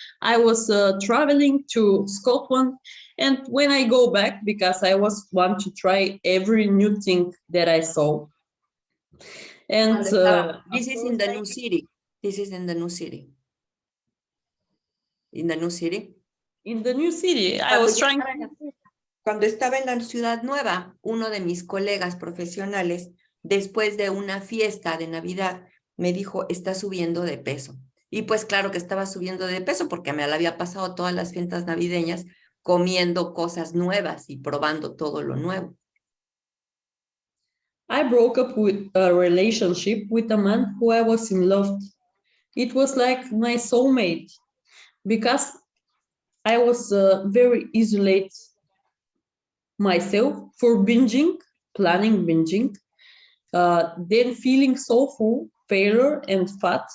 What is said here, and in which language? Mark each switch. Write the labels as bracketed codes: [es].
[en] I was traveling to Scotland, and when I go back, because I want to try every new thing that I saw. And this is in the new city. This is in the new city. In the new city. In the new city, I was trying. [es] Cuando estaba en la ciudad nueva, uno de mis colegas profesionales, después de una fiesta de Navidad, me dijo, está subiendo de peso. Y pues claro que estaba subiendo de peso porque me la había pasado todas las fiestas navideñas comiendo cosas nuevas y probando todo lo nuevo. [en] I broke up with a relationship with a man who I was in love. It was like my soulmate because I was very isolated myself for binging, planning binging, then feeling so full, failure and fat.